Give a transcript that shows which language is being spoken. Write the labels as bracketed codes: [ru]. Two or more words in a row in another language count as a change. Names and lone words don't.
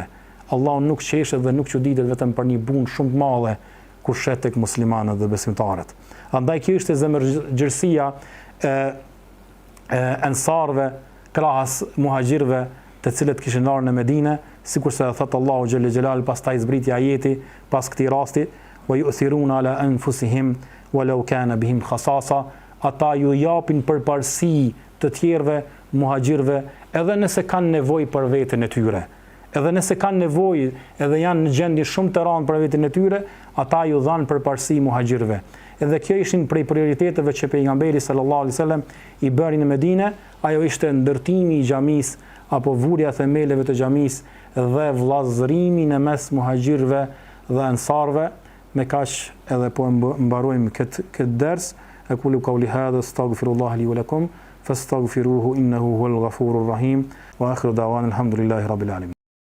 [sq] Allahu nuk qeshet dhe nuk çuditet vetëm për një punë shumë të madhe kur shet tek muslimanët dhe besimtarët. Andaj kjo ishte zemërgjërsia e ensarve krahas muhaxhirëve të cilët kishin ardhur në Medinë, sikurse e thot Allahu [ar] جل جلاله [sq] pastaj zbriti ajeti pas këtij rasti, [ar] ويؤثرون على أنفسهم ولو كان بهم خصاصة, [sq] ata ju japin përparësi të tjerëve muhaxhirëve edhe nëse kanë nevojë për veten e tyre. Edhe nëse kanë nevojë, edhe janë në gjendje shumë të rëndë për veten e tyre, ata ju dhanë përparësi muhaxhirëve. Edhe kjo ishin prej prioriteteve që pejgamberi [ar] صلى الله عليه وسلم [sq] i bëri në Medinë, ajo ishte ndërtimi i xhamisë apo vurja themeleve të xhamisë dhe vllazërimi në mes muhaxhirëve dhe ansarëve. Me kaq edhe po mbarojmë këtë ders. [ar] أقول قولي هذا أستغفر الله لي ولكم فاستغفروه إنه هو الغفور الرحيم وآخر دعوانا الحمد لله رب العالمين.